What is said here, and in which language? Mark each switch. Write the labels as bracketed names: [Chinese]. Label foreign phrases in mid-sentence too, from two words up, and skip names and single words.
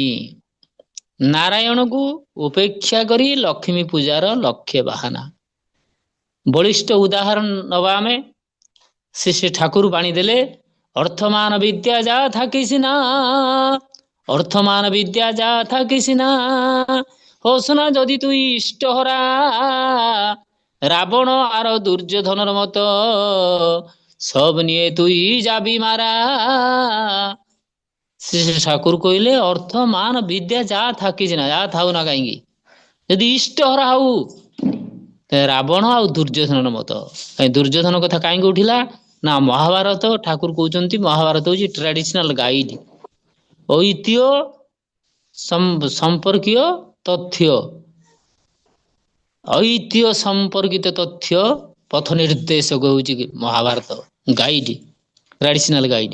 [Odia] ନାରାୟଣକୁ ଉପେକ୍ଷା କରି ଲକ୍ଷ୍ମୀ ପୂଜାର ଲକ୍ଷ୍ୟ ବାହାନା। ବଳିଷ୍ଠ ଉଦାହରଣ ନବା ଆମେ, ଶ୍ରୀ ଠାକୁର ବାଣୀ ଦେଲେ, [Bangla] অর্থমান বিদ্যা যা থাকি সিনা, ଅର୍ଥମାନ ବିଦ୍ୟା যা থাকি সিনা, হোস না যদি তুই ইষ্টহরা, রাবণ আর দুর্যোধনের মতো, সব নিয়ে তুই যাবি মারা। [Odia] ଶ୍ରୀ ଠାକୁର କହିଲେ ଅର୍ଥ ମାନ ବିଦ୍ୟା ଯାହା ଥାକିଛି ନା, ଯାହା ଥାଉ ନା କାହିଁକି, ଯଦି ଇଷ୍ଟହରା ହଉ, ରାବଣ ଆଉ ଦୁର୍ଯୋଧନ ମତ। ଦୁର୍ଯୋଧନ କଥା କାହିଁକି ଉଠିଲା ନା, ମହାଭାରତ ଠାକୁର କହୁଛନ୍ତି ମହାଭାରତ ହଉଛି [English] traditional guide, [Odia] ଐତିହ୍ୟ ସମ୍ପର୍କୀୟ ତଥ୍ୟ, ଐତିହ୍ୟ ସମ୍ପର୍କିତ ତଥ୍ୟ ପଥ ନିର୍ଦ୍ଦେଶକ ହଉଛି ମହାଭାରତ ଗାଇଡ, [English] traditional guide.